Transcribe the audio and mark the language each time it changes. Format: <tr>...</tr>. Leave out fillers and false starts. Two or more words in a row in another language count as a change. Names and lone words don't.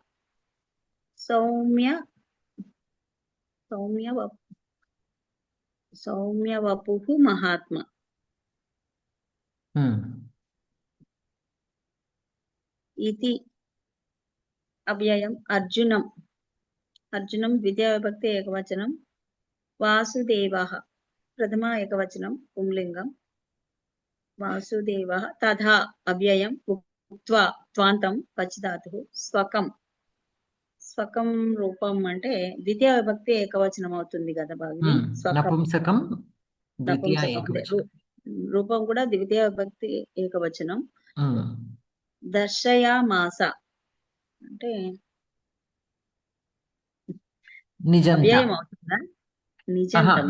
<sa>सौम्य वपुः महात्मा इति अव्ययम् अर्जुनं द्वितीया विभक्ति एकवचनं वासुदेवः प्रथमा एकवचनं पुंलिङ्गं वासुदेवः तथा अव्ययम् उक्त्वा त्वान्तं पच् धातुः</sa> <te>स्वकं రూపం అంటే ద్వితీయ విభక్తి ఏకవచనం అవుతుంది కదా భాగిని నపుంసకం ద్వితీయ ఏకవచనం రూపం కూడా ద్వితీయ విభక్తి ఏకవచనం దర్శయామాస అంటే అవ్యయం అవుతుందా నిజంతమా</te>